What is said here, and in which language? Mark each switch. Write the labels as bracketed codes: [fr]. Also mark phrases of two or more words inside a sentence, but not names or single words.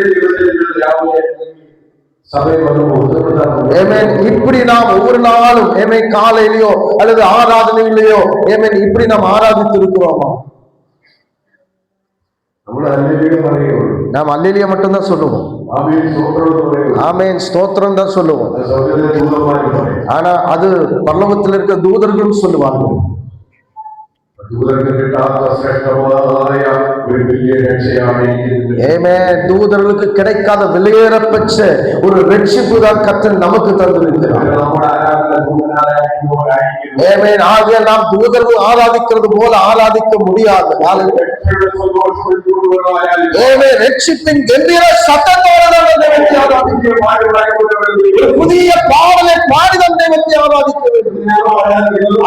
[ta] இப்படி நாம் ஒவ்வொரு நாளும் காலையிலயோ அல்லது ஆராதனையிலயோ இப்படி நாம் ஆராதித்து இருக்கிறோமா? நாம் அல்லேலூயா மட்டும்தான் சொல்லுவோம். ஆமென் ஸ்தோத்திரம் தான் சொல்லுவோம். ஆனா அது பரலோகத்தில் இருக்க தூதர்களும் சொல்லுவாங்க. [ml] ദൂതർക്ക് കിട്ടാത്ത ശ്രേഷ്ഠമായ ഒരു വലിയ രക്ഷയാണ് [ta] ஆமென். தூதர்களுக்கு கிடைக்காத விலையேறப்பெற்ற ஒரு ரட்சிப்பு தான் கர்த்தர் நமக்கு தந்திருக்கிறார். [ml] നമ്മുടെ ആരാധന ദൂതനാരാധിക്കുമ്പോഴായിരിക്കും. [ta] ஆமென். ஆகையால் நாம் தூதர்கள் ஆராதிக்கிறது போல ஆராதிக்க முடியாது. ஆமென். ரட்சிப்பின் கம்பீர சத்தத்தோடு நாம் தேவனை ஆராதிக்க வேண்டும். புதிய பாடலை பாடி நாம் தேவனை ஆராதிக்க வேண்டும்.